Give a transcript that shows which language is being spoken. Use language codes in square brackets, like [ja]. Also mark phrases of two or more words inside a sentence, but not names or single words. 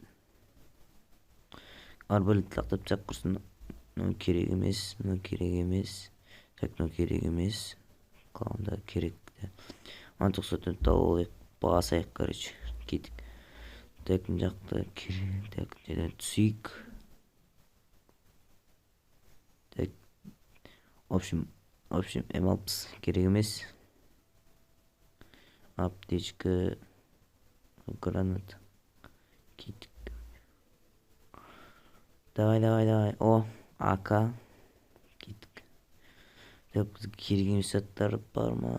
[kk] Арбалет лақтап чақ құрсын. Мына керек емес. Так, мына керек емес. Қалғанда керек. А94 алайық, басайық, короче. Кеттік. Так, мына жақта керек. Так, жерден түсейік. Так, [ru] в общем, [kk] М60 керек емес. Аптечка, гранат. Кеттік. Давай. О, АК. Кеттік. Так, бізге керек емес заттар бар ма?